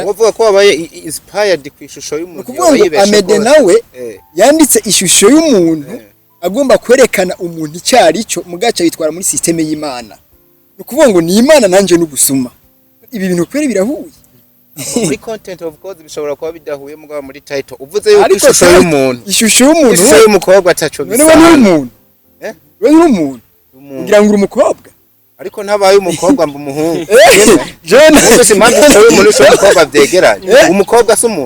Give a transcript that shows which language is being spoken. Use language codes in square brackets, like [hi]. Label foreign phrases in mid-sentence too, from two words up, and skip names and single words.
[rn] uvuga ko wabaye inspired ku ishusho y'umuntu kuvuga ngo Amede nawe yanditse ishusho y'umuntu agomba kwerekana umuntu icyari cyo mugaca yitwara muri systeme y'Imana. Ni ukuvuga ngo ni Imana nanje n'ubusuma ibi bintu kwere birahuye muri content [en] of course [rn] bishobora kuba bidahuye mugabo muri title uvuze yuko ishusho y'umuntu y'umukobwa ataco bisa wewe n'umuntu wewe n'umuntu ngira ngo umukobwa ariko ntabaye umukobwa mba umuhungu jene ufise impamvu ishusho y'umuntu y'umukobwa byegeranye umukobwa se umuntu